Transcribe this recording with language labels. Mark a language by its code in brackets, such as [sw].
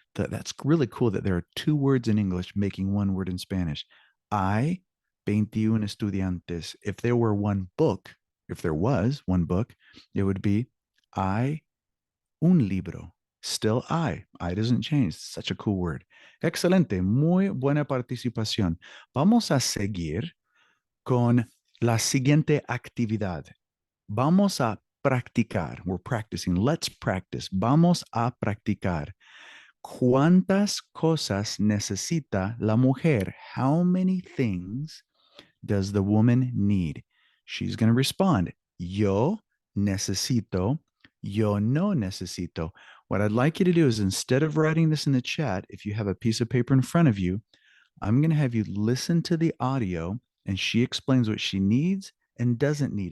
[en] That's really cool that there are two words in English making one word in Spanish. [es] Hay 21 estudiantes. [en] If there were one book, if there was one book, it would be [es] hay un libro. [en] Still I. I doesn't change. Such a cool word. Excelente. [es] Muy buena participación. Vamos a seguir con la siguiente actividad. Vamos a practicar. [en] We're practicing. Let's practice. [es] Vamos a practicar. ¿Cuántas cosas necesita la mujer? [en] How many things does the woman need? She's going to respond. [es] Yo necesito. Yo no necesito. [en] What I'd like you to do is instead of writing this in the chat, if you have a piece of paper in front of you, I'm going to have you listen to the audio and she explains what she needs and doesn't need.